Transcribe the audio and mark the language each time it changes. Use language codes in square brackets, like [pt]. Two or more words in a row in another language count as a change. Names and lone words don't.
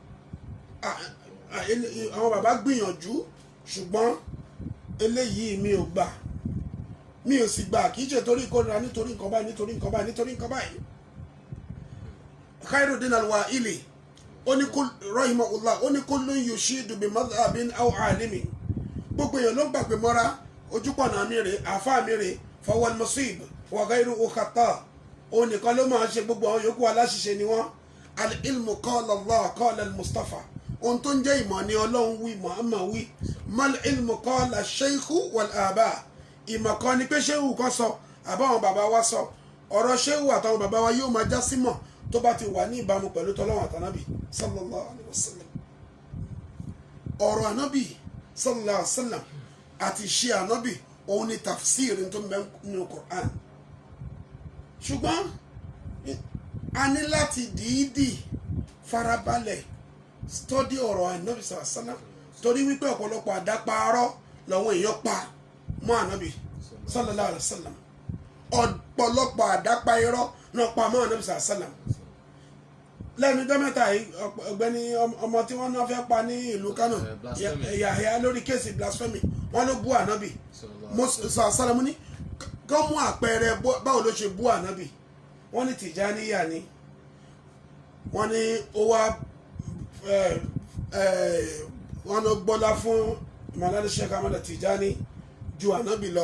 [yo] Àwọn bàbá gbìyànjú, ṣùgbọ́n eléyìí mi ò gbà, mi ò sì gbà, kì í ṣe torí ìkórira, nítorí nǹkan báyìí, nítorí nǹkan báyìí, nítorí nǹkan báyìí. Khairuddin al-Wa'ili ó ní rahimahullah, ó ní [ar] كل يشيد بمذهب أو عالم. [yo] Gbogbo èèyàn ló ń gbàgbé mọ́ra ojúpọ̀nà mi rè, àáfàá mi rè, [ar] فهو المصيب وغيره خطأ. [yo] Òun nìkan ló máa ń ṣe, gbogbo àwọn yòókù aláṣìṣe ni wọ́n. [ar] العلم قال الله قال المصطفى. [yo] Ohun tó ń jẹ́ ìmọ̀ ni Ọlọ́run wí, Muhammad wí. [ar] ما العلم قال الشيخ والآباء. [yo] Ìmọ̀ kan ni pé ṣéhù kan sọ, àbáwọn bàbá wa sọ. Ọ̀rọ̀ ṣéhù àtàwọn bàbá wa yóò máa já símọ̀ tó bá ti wà ní ìbámu pẹ̀lú tọ́lọ́run àtànábì [ar] صلى الله عليه وسلم. [yo] Ọ̀rọ̀ ànábì [ar] صلى الله عليه وسلم [yo] àti ṣe ànábì òun ni tafsir tó ń bẹ nínú Qur'an. Ṣùgbọ́n a ní láti dìídì farabalẹ̀ stọ́dí ọ̀rọ̀ ànábì [ar] صلى الله عليه وسلم, [yo] torí wípé ọ̀pọ̀lọpọ̀ àdáparọ́ làwọn èèyàn pa mọ́ ànábì [ar] صلى الله عليه وسلم. [yo] Ọ̀pọ̀lọpọ̀ àdápa irọ́ náà pa mọ́ ànábì [ar] صلى الله عليه وسلم. [yo] Lẹ́nu ọjọ́ mẹ́ta yìí ọ̀gbẹ́ni ọmọ tí wọ́n náà fẹ́ pa ní ìlú Kánò, Yahya, lórí kéèsì blasphemy, wọ́n ló bú ànábì sallallahu ní kọ́ mú àpẹẹrẹ báwo ló ṣe bú ànábì. Wọ́n ní Tìjàníyà ni, wọ́n ní ó wá wọ́n ló gbọ́lá fún Mawlana Sheikh Ahmad Tijani ju ànábì lọ.